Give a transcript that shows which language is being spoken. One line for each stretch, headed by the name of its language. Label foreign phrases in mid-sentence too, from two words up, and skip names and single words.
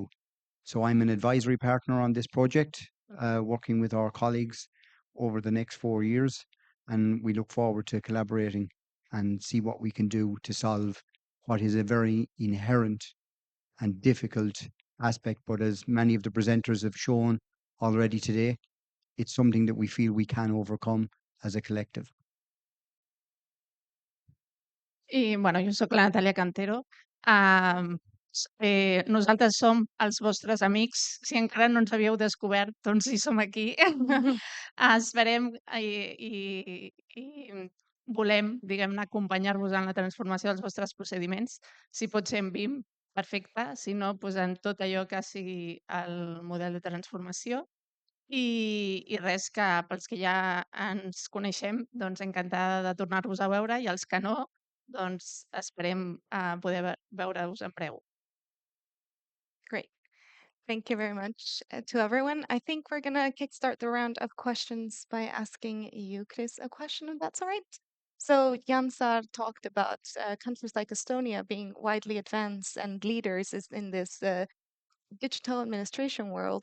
English: So I'm an advisory partner on this project, working with our colleagues over the next 4 years, and we look forward to collaborating and see what we can do to solve what is a very inherent and difficult aspect. But as many of the presenters have shown already today, it's something that we feel we can overcome as a collective.
Catalan: I, bueno, jo sóc la Natàlia Cantero. Nosaltres som els vostres amics. Si encara no ens havíeu descobert, doncs sí som aquí. Esperem i volem, diguem-ne, acompanyar-vos en la transformació dels vostres procediments. Si pot ser en BIM, perfecte. Si no, doncs en tot allò que sigui el model de transformació. I res, que pels que ja ens coneixem, doncs encantada de tornar-vos a veure, i els que no, doncs esperem poder veure-us en breu.
English: Great. Thank you very much to everyone. I think we're going to kickstart the round of questions by asking you, Chris, a question, if that's all right. So Jansar talked about countries like Estonia being widely advanced and leaders in this digital administration world.